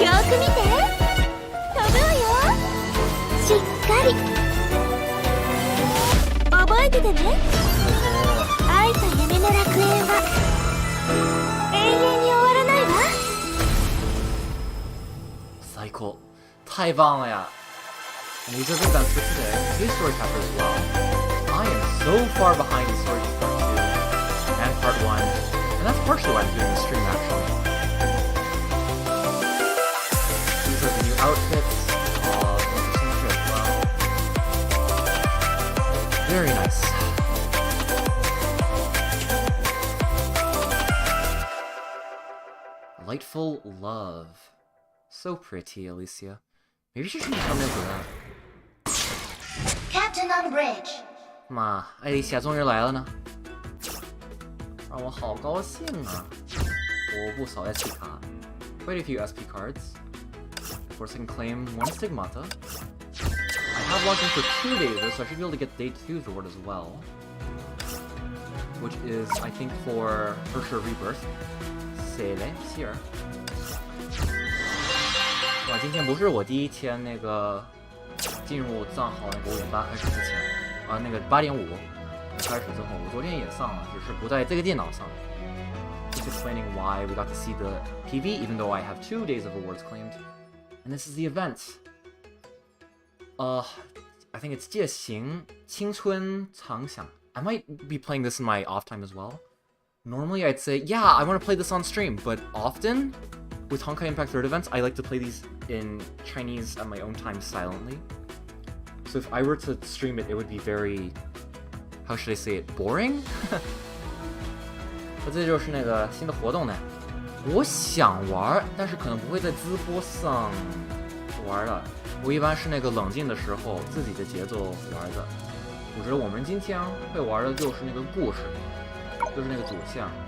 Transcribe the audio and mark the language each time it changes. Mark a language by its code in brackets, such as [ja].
[ja] よーく見て。飛ぶわよ。しっかり。覚えててね。愛と夢の楽園は永遠に終わらないわ。最高。 [zh] 太棒了呀。 [en] And these are the events for today. Today's story chapter as well. I am so far behind the story of part 2 and part 1, and that's partially why I'm doing the stream actually. These are the new outfits, as well. Very nice. Delightful love. So pretty, Elysia. Maybe she should be thumbnail for that. Captain on bridge. [zh] 妈，艾丽莎终于来了呢，让我好高兴啊！我不扫 SP 卡 ， [en] quite a few SP cards. Of course, I can claim 1 Stigmata. I have logged in for 2 days, so I should be able to get day 2's reward as well, which is, I think, for sure Rebirth. Sele here. [zh] 哇，今天不是我第一天那个进入藏好那个5.8开始之前，那个8.5开始之后，我昨天也上了，只是不在这个电脑上。 [en] Just explaining why we got to see the PV, even though I have 2 days of awards claimed. And this is the event. I think it's 夜行青春常想. I might be playing this in my off time as well. Normally I'd say, yeah, I want to play this on stream, but often with Honkai Impact 3rd events, I like to play these in Chinese at my own time silently. So if I were to stream it, it would be very, how should I say it, boring? [zh] 这就是那个新的活动呢。我想玩，但是可能不会在直播上玩的。我一般是那个冷静的时候，自己的节奏玩的。我觉得我们今天会玩的就是那个故事，就是那个主线。